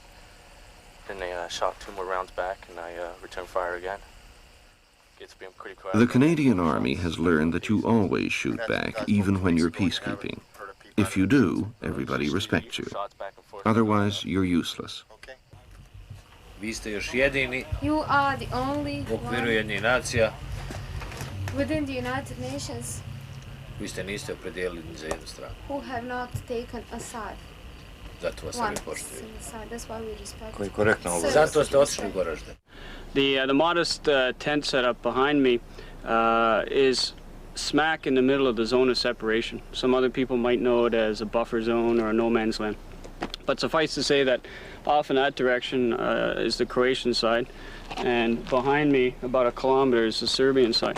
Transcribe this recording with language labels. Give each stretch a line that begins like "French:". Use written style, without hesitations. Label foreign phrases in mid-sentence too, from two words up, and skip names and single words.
English: Then they shot 2 more rounds back, and I returned fire again. It's been pretty quiet. The Canadian Army has learned that you always shoot back, even when you're peacekeeping. If you do, everybody respects you. Otherwise, you're useless.
Serbian: Vi ste još jedini
English: You are the only
Serbian: u okviru
English: one
Serbian: jednih nacija
English: within the United Nations
Serbian: koji se niste opredijelili ni za jednu stranu.
English: who have not taken a side.
Serbian: Zato vas svi poštuju.
English: That's why we respect.
Serbian: Koji korektno ovo. Zato ste otišli u Goražde.
English: The modest tent setup behind me is smack in the middle of the zone of separation. Some other people might know it as a buffer zone or a no man's land. But suffice to say that off in that direction is the Croatian side, and behind me, about a kilometer, is the Serbian side.